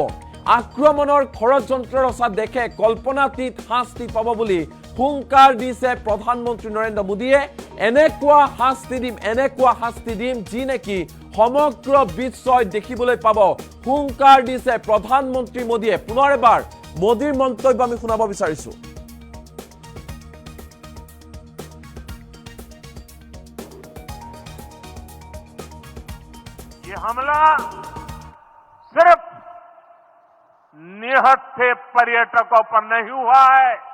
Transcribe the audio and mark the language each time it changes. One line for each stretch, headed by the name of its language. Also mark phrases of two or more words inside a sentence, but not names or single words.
Assamese: আক্ৰমণৰ ষড়যন্ত্ৰ ৰচা দেশে কল্পনাতীত শাস্তি পাব বুলি হুংকাৰ দিছে প্ৰধানমন্ত্ৰী নৰেন্দ্ৰ মোদীয়ে। এনেকুৱা শাস্তি দিম যি নেকি সমগ্ৰ বিশ্বই দেখিবলৈ পাব। হুংকাৰ দিছে প্ৰধানমন্ত্ৰী মোদীয়ে। পুনৰ এবাৰ মোদীৰ মন্তব্য আমি শুনাব বিচাৰিছো।
Hindi: ये हमला सिर्फ निहत्थे पर्यटकों पर नहीं हुआ है।